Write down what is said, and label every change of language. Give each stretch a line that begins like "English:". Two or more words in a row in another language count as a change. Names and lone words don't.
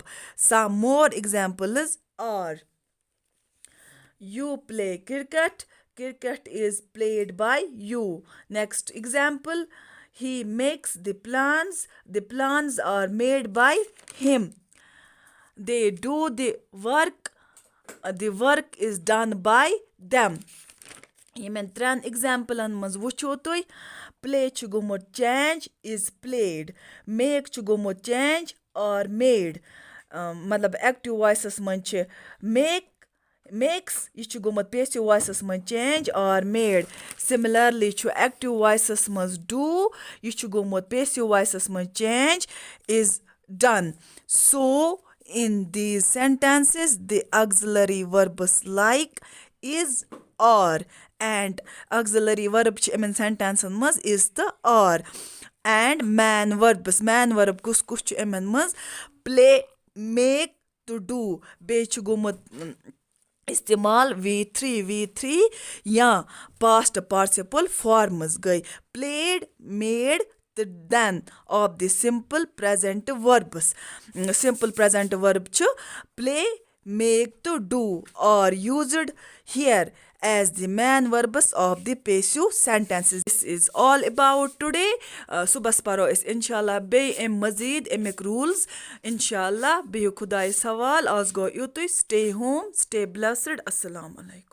English: Some more examples are: you play cricket. Cricket is played by you. Next example: he makes the plans. The plans are made by him. They do the work. The work is done by them.
Kashmiri: یِمن ترٛٮ۪ن ایگزامپلن منٛز وٕچھو تُہۍ پلے چھُ گوٚمُت
English: change as played
Kashmiri: میک چھُ گوٚمُت
English: change or made
Kashmiri: مطلب
English: active voices
Kashmiri: منٛز چھِ میکٕس یہِ چھُ گوٚمُت
English: passive voices
Kashmiri: منٛز
English: change or made
Kashmiri: سِمِلرلی چھُ
English: active voices
Kashmiri: منٛز ڈوٗ یہِ چھُ گوٚمُت
English: passive voices منٛز change as done so in these sentences the auxiliary verbs like is or and auxiliary verb
Kashmiri: چھِ یِمن
English: sentences منٛز is تہٕ or and man verb
Kashmiri: کُس چھُ یِمن منٛز
English: play make to do
Kashmiri: بیٚیہِ چھُ گوٚمُت استعمال
English: V3 یا past participle forms گٔے played made then of the simple present verbs. Simple present verb چھُ play, make to do or used here as the main verbs of the passive sentences. This is all about today.
Kashmiri: صُبحس پَرو أسۍ اِنشاءاللہ بیٚیہِ اَمہِ مٔزیٖد اَمِکۍ روٗلز اِنشاءاللہ بِہِو خۄدایَس حوال آز گوٚو یُتُے
English: stay home stay blessed.
Arabic: السلام علیکُم.